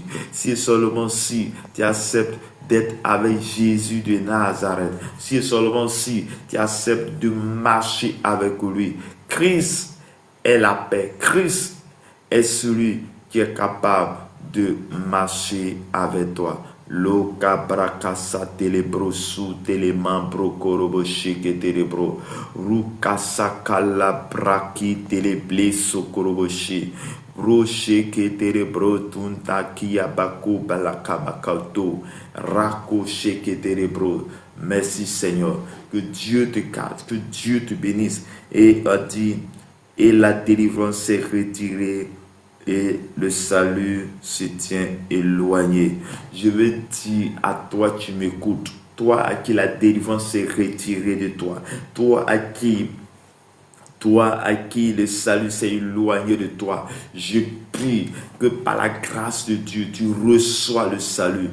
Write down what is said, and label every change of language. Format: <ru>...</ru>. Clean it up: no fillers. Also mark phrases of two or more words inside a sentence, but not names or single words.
<fr>Si seulement si tu acceptes d'être avec Jésus de Nazareth. Si seulement si tu acceptes de marcher avec lui. Christ est la paix. Christ est celui qui est capable de marcher avec toi. Loka brakasa telebro su telemambro korobo sheke telebro rukasa kala braki teleble sokorobo she roche ke telebro tunta kiabaku balakabakauto rako sheke telebro. Merci Seigneur, que Dieu te garde, que Dieu te bénisse. Et a dit, et la délivrance s'est retirée et le salut se tient éloigné. Je veux dire à toi, tu m'écoutes, toi à qui la délivrance s'est retirée de toi, toi à qui le salut s'est éloigné de toi, je prie que par la grâce de Dieu, tu reçois le salut.</fr>